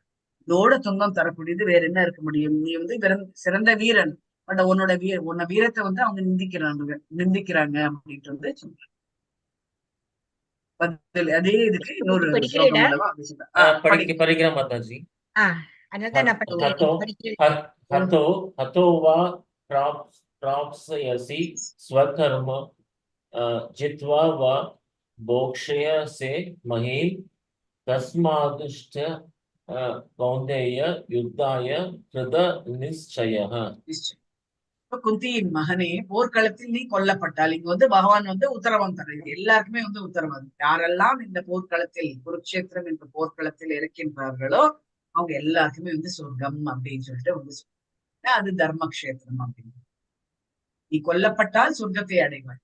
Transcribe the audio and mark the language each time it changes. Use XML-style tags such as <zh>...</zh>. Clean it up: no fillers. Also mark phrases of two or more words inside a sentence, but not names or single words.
<ta>இதோட துன்பம் தரக்கூடியது வேற என்ன இருக்க முடியும்? நீ வந்து சிறந்த வீரன், பட் உன்னை வீரத்தை வந்து அவங்க நிந்திக்கிறாங்க அப்படின்ட்டு வந்து சொல்றாரு. அதே இதுக்கு இன்னொரு ஸ்லோகம் அல்லவா அப்படி சொல்ற. படிக்கிற மாதாஜி. அதான் நான் படிக்கிறேன்.</ta> <sa>हतो वा प्राप्स्यसि स्वकर्म जित्वा वा भोक्ष्यसे महीम् तस्मादुष्ट कौन्तेय युद्धाय कृत निश्चयः.</sa> <ta>குந்தியின் மகனே, போர்க்களத்தில் நீ கொல்லப்பட்டால், இங்க வந்து பகவான் வந்து உத்தரவாதம் தர்றது எல்லாருக்குமே வந்து உத்தரவாதம். யாரெல்லாம் இந்த போர்க்களத்தில், குருக்ஷேத்திரம் என்ற போர்க்களத்தில் இருக்கின்றார்களோ அவங்க எல்லாருக்குமே வந்து சொர்க்கம் அப்படின்னு சொல்லிட்டு வந்து சொல்றாங்க. அது தர்மக்ஷேத்திரம் அப்படின்னு. நீ கொல்லப்பட்டால் சொர்க்கத்தை அடைவாய்.</ta>